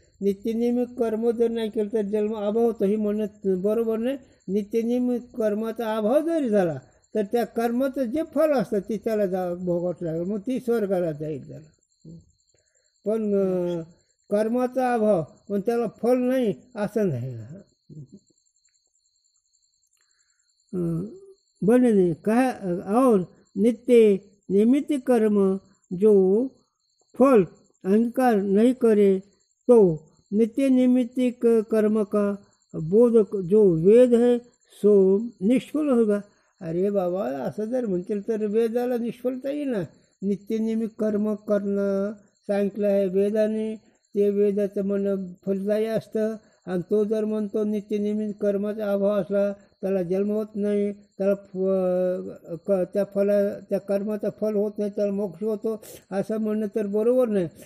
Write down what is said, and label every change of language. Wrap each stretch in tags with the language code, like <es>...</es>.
<mr>नित्यनियमित कर्म जर नाही केलं तर जन्म अभाव होतो ही म्हणत बरोबर नाही. नित्यनियमित कर्माचा अभाव जरी झाला तर त्या कर्माचं जे फल असतं ते त्याला भोगावं लागेल, मग ती स्वर्गाला जाईल त्याला. पण कर्माचा अभाव पण त्याला फल नाही असं नाही.</mr> <hi>बने नहीं कहा और नित्य निमित्त कर्म जो फल अंगीकार नहीं करे तो नित्य निमित्त कर्म का बोध जो वेद है सो निष्फल होगा.</hi> <mr>अरे बाबा असं जर म्हणतील तर वेदाला निष्फलता येईल ना. नित्यनियमित कर्म करणं सांगितलं आहे वेदाने, ते वेदाचं म्हणणं फलदायी असतं आणि तो जर म्हणतो नित्यनियमित कर्माचा अभाव असला त्याला जन्म होत नाही, त्याला त्या कर्माचा फल होत नाही, त्याला मोक्ष होतो असं म्हणणं तर बरोबर नाही.</mr>